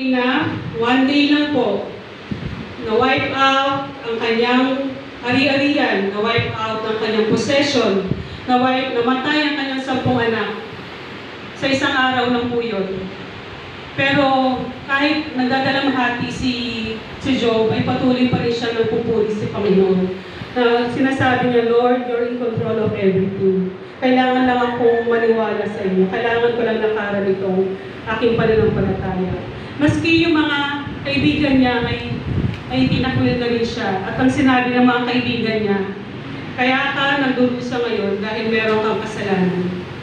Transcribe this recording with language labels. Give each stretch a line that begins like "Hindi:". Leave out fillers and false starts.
Filipino: Na, one day lang po, na-wipe out ang kanyang ari-arian, na-wipe out ang kanyang possession, namatay ang kanyang 10 anak. Sa isang araw lang po yun. Pero kahit nagdadalamhati si Job, ay patuloy pa rin siya nagpupuri sa Panginoon. Na sinasabi niya,
English: Lord, you're in control of everything.
Filipino: Kailangan lang akong maniwala sa inyo. Kailangan ko lang nakaral itong aking pananampalataya. Maski yung mga kaibigan niya ay tinakwil na rin siya. At ang sinabi ng mga kaibigan niya, kaya ka nagdurusa ngayon dahil meron kang kasalanan.